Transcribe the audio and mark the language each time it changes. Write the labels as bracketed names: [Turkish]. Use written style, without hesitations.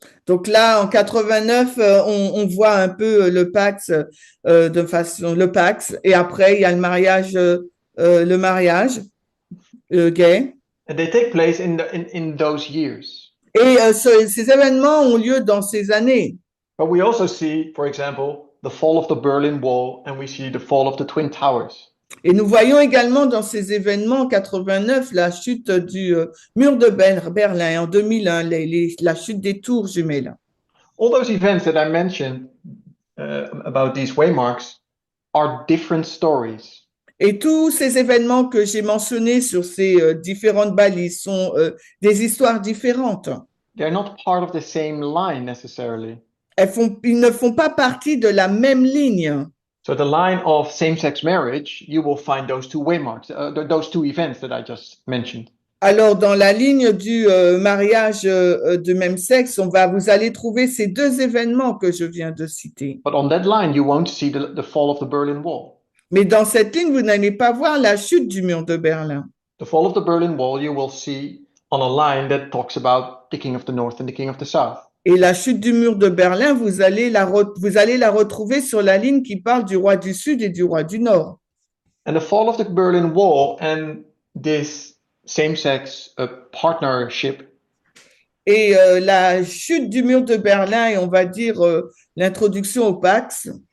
[French] Donc là, en 89, on voit un peu le Pax le Pax, et après il y a le mariage gay. [English] And they take place in those years. [French] Et ces événements ont lieu dans ces années. [English] But we also see, for example, the fall of the Berlin Wall, and we see the fall of the Twin Towers. [French] Et nous voyons également dans ces événements en 89 la chute du mur de Berlin et en 2001 la chute des tours jumelles. [English] All those events that I mentioned about these waymarks are different stories. [French] Et tous ces événements que j'ai mentionnés sur ces différentes balises sont des histoires différentes. [English] They're not part of the same line necessarily. [French] Ils ne font pas partie de la même ligne. [English] So the line of same-sex marriage, you will find those two waymarks, those two events that I just mentioned. [French] Alors, dans la ligne du mariage de même sexe, vous allez trouver ces deux événements que je viens de citer. [English] But on that line, you won't see the fall of the Berlin Wall. [French] Mais dans cette ligne, vous n'allez pas voir la chute du mur de Berlin. [English] The fall of the Berlin Wall, you will see on a line that talks about the king of the north and the king of the south. [French] Et la chute du mur de Berlin, vous allez la retrouver sur la ligne qui parle du roi du Sud et du roi du Nord. [English] And the fall of the Berlin Wall and this same-sex partnership. [French] Et la chute du mur de Berlin et on va dire l'introduction au Pax